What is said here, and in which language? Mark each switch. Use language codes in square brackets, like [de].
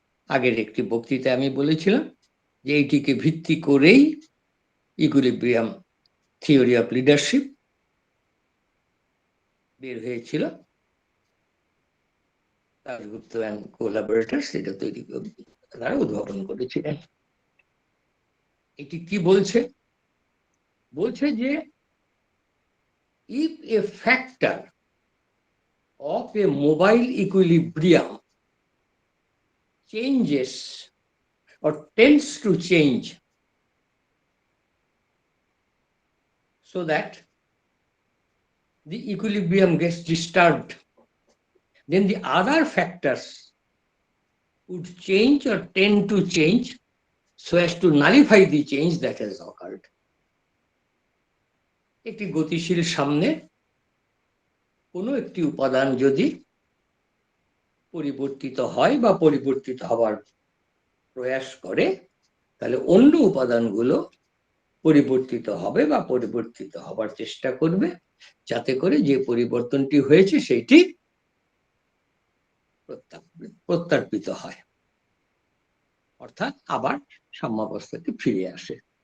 [bn] আগের একটি বক্তৃতায় আমি বলেছিলাম যে এইটিকে ভিত্তি করেই ইকুইলিব্রিয়াম থিওরি অফ লিডারশিপ বের হয়েছিল। দাশগুপ্ত অ্যান্ড কোলাবোরেটরস এটা তৈরি তারা উদ্ভাবন করেছিলেন। এটি কি বলছে? বলছে যে [en] if a factor of a mobile equilibrium changes or tends to change so that the equilibrium gets disturbed, then the other factors would change or tend to change so as to nullify the change that has occurred. [bn] একটি গতিশীল সামনে কোনো একটি উপাদান যদি পরিবর্তিত হয় বা পরিবর্তিত হবার প্রয়াস করে, তাহলে অন্য উপাদানগুলো পরিবর্তিত হবে বা পরিবর্তিত হবার চেষ্টা করবে, যাতে করে যে পরিবর্তনটি হয়েছে সেটি প্রত্যার্পিত হয়, অর্থাৎ আবার সাম্যাবস্থাতে ফিরে আসে।